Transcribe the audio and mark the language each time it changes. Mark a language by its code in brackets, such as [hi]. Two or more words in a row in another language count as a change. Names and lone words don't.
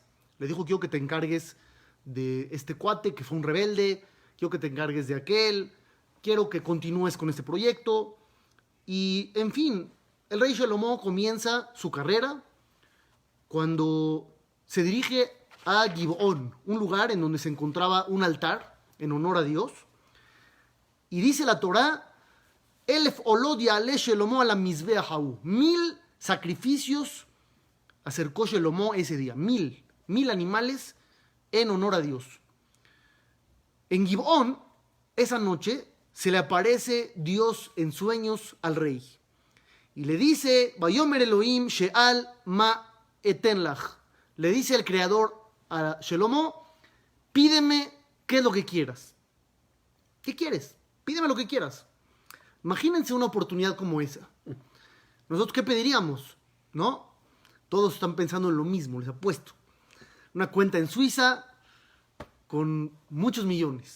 [es] Le dijo: quiero que te encargues de este cuate que fue un rebelde, quiero que te encargues de aquel, quiero que continúes con este proyecto. Y, en fin, el rey Shelomó comienza su carrera cuando se dirige a Gibón, un lugar en donde se encontraba un altar en honor a Dios. Y dice la Torá: [he] אלף עולות יעלה שלמה על המזבח ההוא. [es] 1000 sacrificios acercó Shelomó ese día. 1000 animales en honor a Dios. En Gibón, esa noche, se le aparece Dios en sueños al rey. Y le dice: [he] ויאמר אלהים שאל מה אתן לך. [es] Le dice el creador a Shelomó: pídeme qué es lo que quieras. ¿Qué quieres? Pídeme lo que quieras. Imagínense una oportunidad como esa. ¿Nosotros qué pediríamos? ¿No? Todos están pensando en lo mismo, les apuesto. Una cuenta en Suiza con muchos millones.